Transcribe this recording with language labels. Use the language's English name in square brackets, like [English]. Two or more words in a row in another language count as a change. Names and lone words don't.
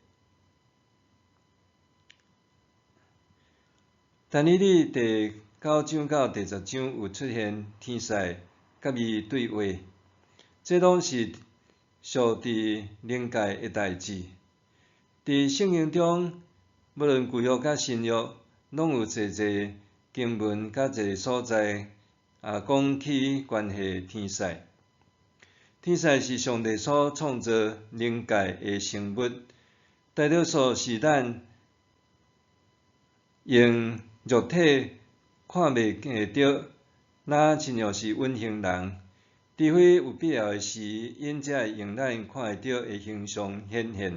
[Min Nan Chinese] 但以理第9章到第10章有出现天使甲伊对话，这拢是属伫灵界的代志。伫圣经中，无论旧约甲新约，拢有侪侪经文甲一个所在讲起关系天使。天使是上帝所创造灵界的生物，大多数是咱用肉体看袂到，若亲像是隐形人，除非有必要的时，因才会用咱看会到的形象显现。